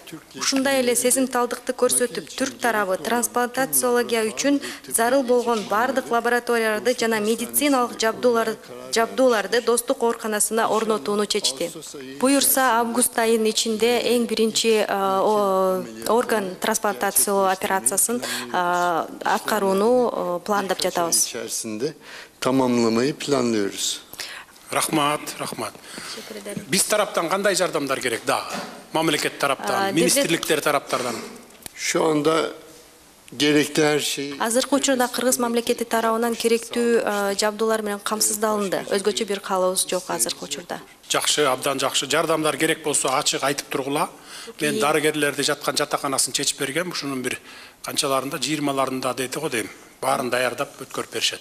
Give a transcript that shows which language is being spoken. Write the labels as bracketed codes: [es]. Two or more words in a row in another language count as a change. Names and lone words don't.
[ky] Ушундай эле сезимталдыкты көрсөтүп, түрк тарабы трансплантациология үчүн зарыл болгон бардык лабораторияларды жана медициналык жабдууларды достук ооруканасына орнотууну чечти. Буюрса, август айынын ичинде эң биринчи орган трансплантациялоо операциясын аткарууну пландап жатабыз. [tr] İçerisinde tamamlamayı planlıyoruz. [ky] Рахмат. Биз тараптан кандай жардамдар керек? Да, мамлекет тараптан, министрликтер тараптардан. [tr] Şu anda gerekli her şey. [ky] Азыркы учурда Кыргыз мамлекети тарабынан керектүү жабдуулар менен камсыздалынды. Өзгөчө бир каалообуз жок азыркы учурда. Жакшы, абдан жакшы. Жардамдар керек болсо ачык айтып тургула. Мен дарыгерлерди жаткан жатаканасын чечип бергем. Ушунун бир канчаларында, 20-ларында деди го дейм. Баарын даярдап өткөрүп беришет.